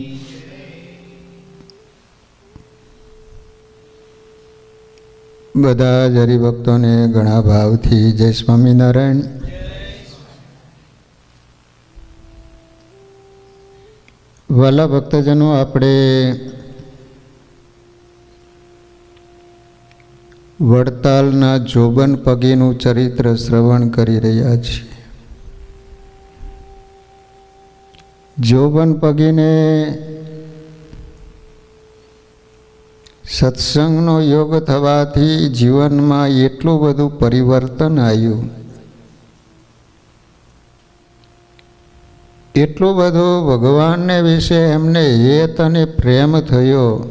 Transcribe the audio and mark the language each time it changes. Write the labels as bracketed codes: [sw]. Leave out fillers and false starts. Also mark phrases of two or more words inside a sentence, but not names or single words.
[gu] બધા જ હરિભક્તો ને ઘણા ભાવથી જય સ્વામીનારાયણ। વાલા ભક્તજનો, આપણે વડતાલના જોબન પગીનું ચરિત્ર શ્રવણ કરી રહ્યા છીએ. જોબન પગીને સત્સંગનો યોગ થવાથી જીવનમાં એટલું બધું પરિવર્તન આવ્યું, એટલું બધું ભગવાનને વિશે એમને હેત અને પ્રેમ થયો.